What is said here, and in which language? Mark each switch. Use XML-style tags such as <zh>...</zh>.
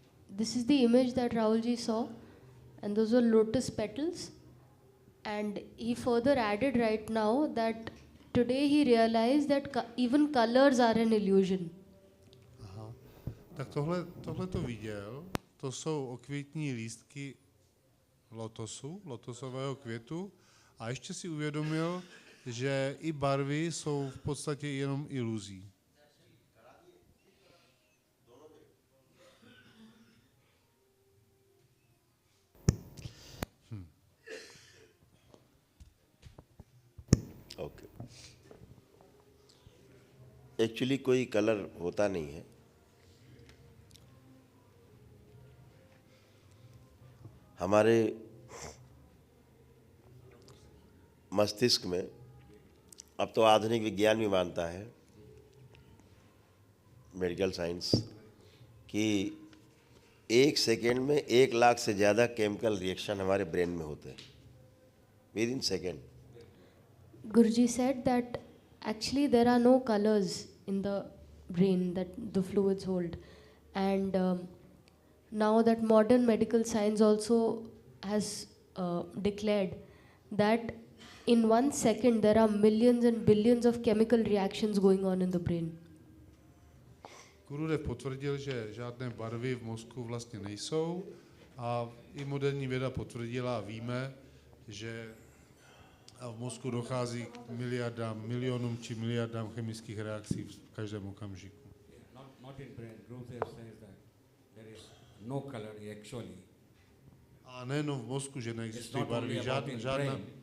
<en>This is the image that Rahulji saw, and those were lotus petals. And he further added right now that today he realized that even colors are an illusion. Aha.</en> <cs>Tak tohle to viděl, to jsou okvětní lístky lotosu, lotosového květu, a ještě si uvědomil, že i barvy jsou v podstatě jenom iluzí.</cs> <en>Okay.</en> <hi>Actually कोई colour होता नहीं है। हमारे मस्तिष्क में अब तो आधुनिक विज्ञान भी मानता है, मेडिकल साइंस, कि 1 सेकेंड में 1 लाख से ज़्यादा केमिकल रिएक्शन हमारे ब्रेन में होते हैं,</hi> <en>Within second. Guruji said that actually there are no colors in the brain that the fluids hold, and now that modern medical science also has declared that in 1 second there are millions and billions of chemical reactions going on in the brain.</en> <cs>Gurudev potvrdil, že žádné barvy v mozku vlastně nejsou, a i moderní věda potvrdila a víme, že v mozku dochází k miliardám, milionům či miliardám chemických reakcí v každém okamžiku.</cs> <en>Not in brain. Gurudev says that there is no color actually.</en> <cs>A nejenom v mozku, že neexistují barvy, žádná.</cs>